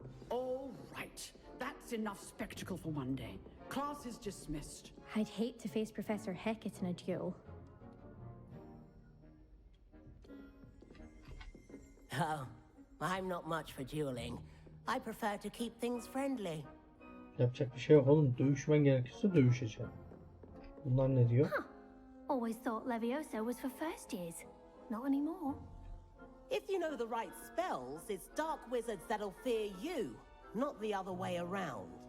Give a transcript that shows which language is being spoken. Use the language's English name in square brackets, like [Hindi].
[English] All right, that's enough spectacle for one day. Class is dismissed. I'd hate to face Professor Hecat in a duel. Oh, I'm not much for dueling. I prefer to keep things friendly. [Turkish] Yapacak bir şey yok oğlum. Dövüşmen gerekirse dövüşeceğim. Bunlar ne diyor? [English] Always thought Levioso was for first years. Not anymore. If you know the right spells, it's dark wizards that'll fear you, not the other way around.